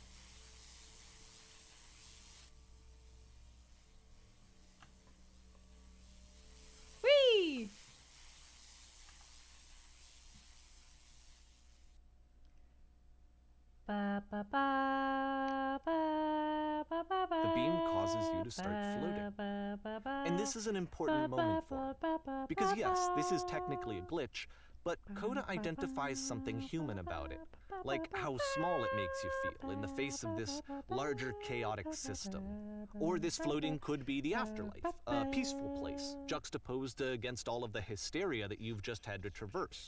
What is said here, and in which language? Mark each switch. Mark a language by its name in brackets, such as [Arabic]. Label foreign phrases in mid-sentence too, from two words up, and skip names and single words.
[English] Whee! Ba, ba, ba, ba, ba, ba, The beam ba, causes you to start floating. ba, ba, ba, And this is an important ba, moment for ba, him. ba, ba, Because ba, yes, this is ba. technically a glitch, but Coda identifies something human about it. Like how small it makes you feel in the face of this larger chaotic system. Or this floating could be the afterlife, a peaceful place, juxtaposed against all of the hysteria that you've just had to traverse.